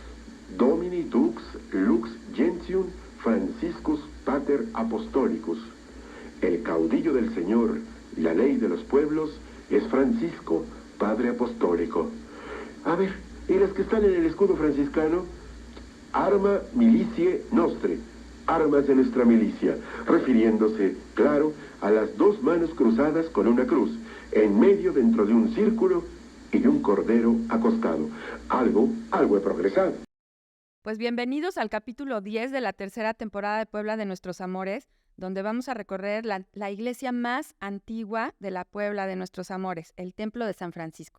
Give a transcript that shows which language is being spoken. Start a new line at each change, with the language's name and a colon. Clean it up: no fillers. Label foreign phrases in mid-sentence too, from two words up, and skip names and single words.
Latin: Domini Dux Lux Gentium Franciscus Pater Apostolicus.
Spanish: El caudillo del Señor, la ley de los pueblos, es Francisco, Padre Apostólico. A ver, ¿y las que están en el escudo franciscano?
Latin: Arma militiae nostre,
Spanish: armas de nuestra milicia, refiriéndose, claro, a las dos manos cruzadas con una cruz, en medio dentro de un círculo y un cordero acostado. Algo he progresado. Pues bienvenidos al capítulo 10 de la tercera temporada de Puebla de nuestros amores, donde vamos a recorrer la iglesia más antigua de la Puebla de nuestros amores, el Templo de San Francisco.